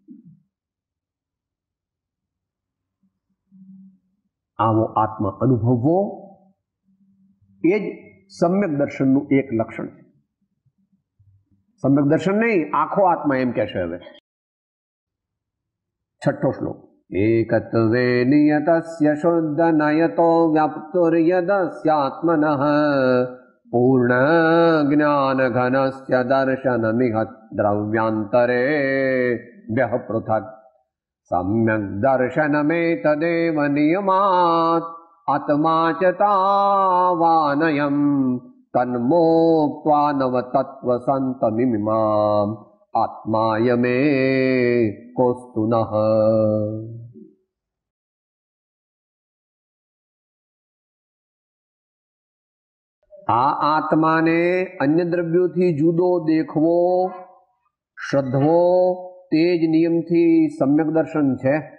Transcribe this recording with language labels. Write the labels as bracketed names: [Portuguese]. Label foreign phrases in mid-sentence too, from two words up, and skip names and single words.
[Gujarati] આવો આત્મા અનુભવવો એ જ સમ્યક દર્શનનું એક લક્ષણ છે. સમ્યક દર્શન નહીં, આખો આત્મા એમ કહેશે. હવે 6થો શ્લોક. [Sanskrit] एकत्वे नियतस्य शुद्ध नयतो व्याप्तुर्यदस्यात्मनः पूर्ण ज्ञान घनस्य दर्शनमिह द्रव्यांतरे व्यः पृथक् सम्यक् दर्शनमेतदेव नियमात् आत्मा च तावानयम् तन्मोक्त्वा नवतत्त्व सन्तमिमाम् आत्मायमे कोस्तुनः. [Gujarati] આ આત્માને અન્ય દ્રવ્યોથી જુદો દેખવો, શ્રદ્ધવો, તે જ નિયમથી સમ્યક દર્શન છે.